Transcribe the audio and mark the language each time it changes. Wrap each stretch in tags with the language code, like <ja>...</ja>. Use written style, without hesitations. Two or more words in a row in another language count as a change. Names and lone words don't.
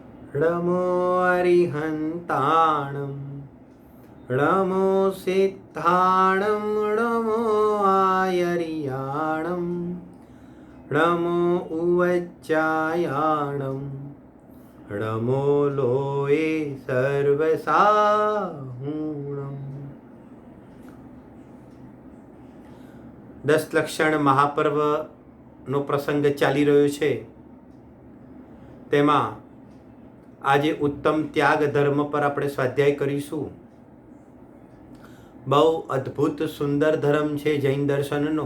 <pra>णमो अरिहन्ताणं णमो सिद्धाणं णमो आयर्याणं णमो उवच्चायाणं णमो लोये सर्वसाहुणम्।</pra> <gu>10 લક્ષણ મહાપર્વનો પ્રસંગ ચાલી રહ્યો છે, તેમાં આજે ઉત્તમ ત્યાગ ધર્મ પર આપણે સ્વાધ્યાય કરીશું। બહુ અદ્ભુત સુંદર ધર્મ છે જૈન દર્શનનો।</gu>